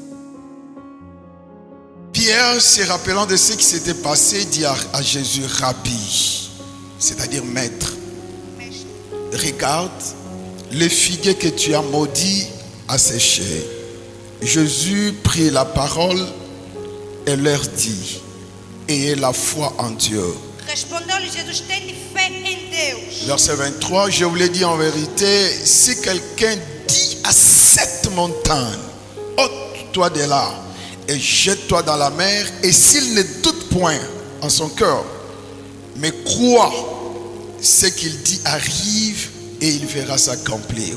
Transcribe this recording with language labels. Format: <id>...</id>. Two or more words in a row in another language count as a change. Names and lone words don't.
<fr>Pierre, se rappelant de ce qui s'était passé, dit à Jésus, Rabbi, c'est-à-dire maître, regarde, les figuiers que tu as maudits a séché. Jésus prit la parole et leur dit, ayez la foi en Dieu.</fr> <pt>Respondeu-lhe Jesus, tende fé em Deus.</pt> <fr>Verset 23, je vous l'ai dit en vérité, si quelqu'un dit à cette montagne, ôte-toi de là et jette-toi dans la mer, et s'il ne doute point en son cœur, mais croit ce qu'il dit arrive, et il verra s'accomplir.</fr>